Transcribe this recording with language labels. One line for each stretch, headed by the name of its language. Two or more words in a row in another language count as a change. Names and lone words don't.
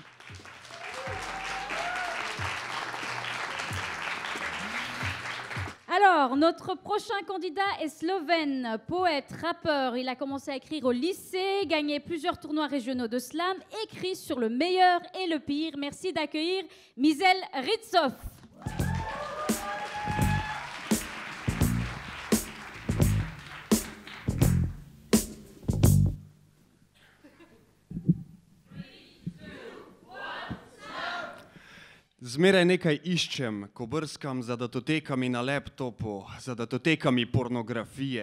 French: Alors, notre prochain candidat est slovène, poète, rappeur. Il a commencé à écrire au lycée, gagné plusieurs tournois régionaux de slam, écrit sur le meilleur et le pire. Merci d'accueillir Mizel Ritsov.
Slovenian: Zmeraj nekaj iščem, ko brskam za datotekami na laptopu, za datotekami pornografije.